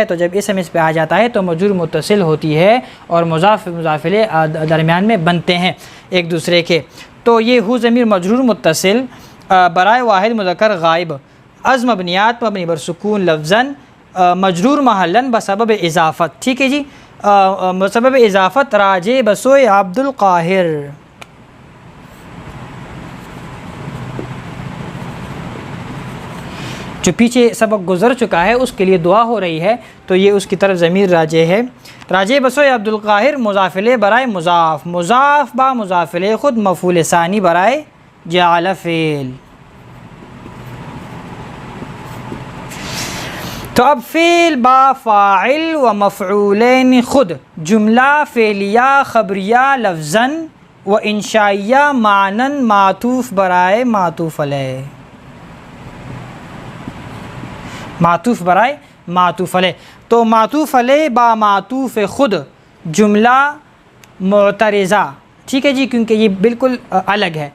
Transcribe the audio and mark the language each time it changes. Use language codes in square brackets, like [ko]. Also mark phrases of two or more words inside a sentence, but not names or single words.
[ur] تو جب اسم اس پہ آ جاتا ہے تو مجرور متصل ہوتی ہے اور مضاف مضافلے درمیان میں بنتے ہیں ایک دوسرے کے، تو یہ ہو ضمیر مجرور متصل برائے واحد مذکر غائب از مبنیات مبنی بر سکون لفظاً مجرور محلاً بسبب اضافت، ٹھیک ہے جی، بسبب اضافت راجع بسوئے عبد القاہر۔ جو پیچھے سبق گزر چکا ہے اس کے لیے دعا ہو رہی ہے، تو یہ اس کی طرف ضمیر راجع ہے، راجع بسوئے عبد القاہر مضافلے برائے مضاف، مضاف با مضافلے خود مفعول ثانی برائے جعل فعل۔ تو اب فعل با فاعل و مفعولین خود جملہ فعلیہ خبریہ لفظاً و انشائیہ معناً معطوف برائے معطوف علیہ، معطوف برائے معطوف علیہ. تو معطوف علیہ با معطوف خود جملہ معترضہ، ٹھیک ہے جی، کیونکہ یہ بالکل الگ ہے.